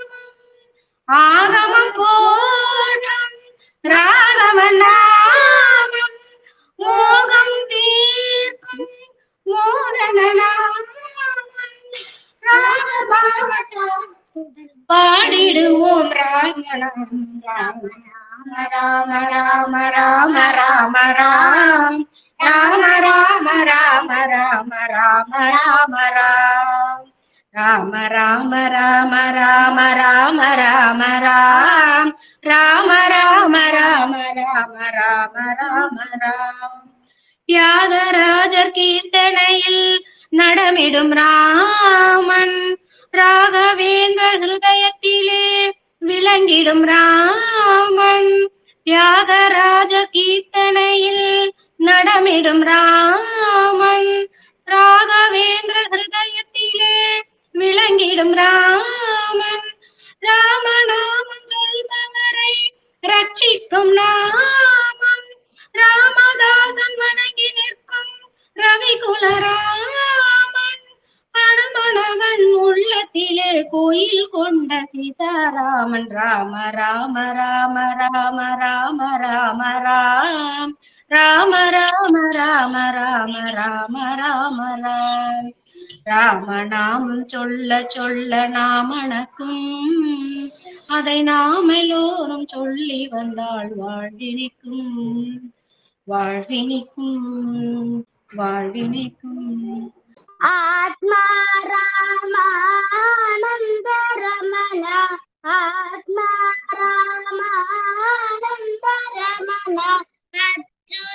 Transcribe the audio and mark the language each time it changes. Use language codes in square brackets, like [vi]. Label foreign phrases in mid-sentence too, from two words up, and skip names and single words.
[ta] ஆகமம் போற்றும் ராகவ நாமம், மோகம் தீர்க்கும் மோகன நாமம். ராகபாகத்தால் பாடிடுவோம் ராமநாமம். ராம ராம ராம ராம ராம், ராம ராம ராம ராம ராம ராம ராம். ராம ராம ராம ராம ராம ராம ராம், ராம ராம ராம ராம ராம ராம ராம். தியாகராஜர் கீர்த்தனையில் நடமிடும் ராமன், ராகவேந்திர ஹிருதயத்திலே விளங்கிடும் ராமன். தியாகராஜ கீர்த்தனையில் நடமிடும் ராமன், ராகவேந்திர ஹிருதயத்திலே விளங்கிடும் ராமன். ராமநாமம் சொல்பவரை ரட்சிக்கும் நாமம், ராமதாசன் வணங்கி நிற்கும் ரவிகுல ராமன். அனுமணவன் உள்ளத்திலே கோயில் கொண்ட சீதாராமன் ராம ராம ராம ராம ராம ராம ராம் ராம ராம ராம ராம ராம ராம ராம் ராமநாமம் சொல்ல சொல்ல நாமணக்கும் அதை நாம் எல்லோரும் சொல்லி வந்தால் வாழ்வினிக்கும் வாழ்வினிக்கும் வாழ்வினிக்கும் [sa] आत्मा रामानन्द रमण आत्मा रामानन्द रमण अच्युत